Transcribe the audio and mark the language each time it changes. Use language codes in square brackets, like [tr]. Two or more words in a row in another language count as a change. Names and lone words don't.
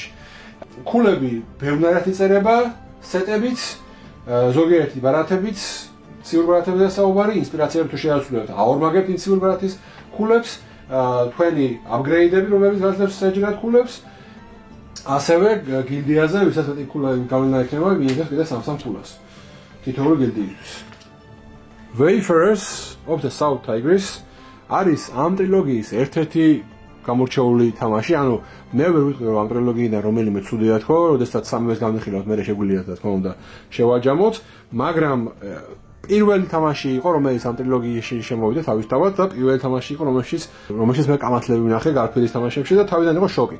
[ka] ქულები ბევრნაირად იწერება, სეტებით, ზოგიერთი ბარათებით, ცივი ბარათებია საუბარი, ინსპირაციები თუ შეასრულებთ, აორმაგებთ ცივი ბარათის ქულებს, თქვენი აპგრეიდები, რომლებიც გაძლევს საჯერად ქულებს. ასევე გილდიაზე, ვისაც მეტი ქულები გავლენა ექნება, მიიღებს კიდე 3 ქულას. თითოეული გილდიისთვის. Wayfarers of the South Tigris არის ამ ტრილოგიის ერთ-ერთი გამორჩეული თამაში, ანუ მე ვერ ვიტყვი რომ ამ ტრილოგიიდან რომელიმე ცუდია თქო, როდესაც სამივეს განვიხილავთ, მე შეგვიძლია რა თქმა უნდა შევაჯამოთ, მაგრამ პირველი თამაში იყო, რომელიც ამ ტრილოგიაში შემოვიდა თავისთავად და პირველი თამაში იყო, რომელშიც მე კამათლები ვნახე გარფილის თამაშებში და თავიდან იყო შოკი.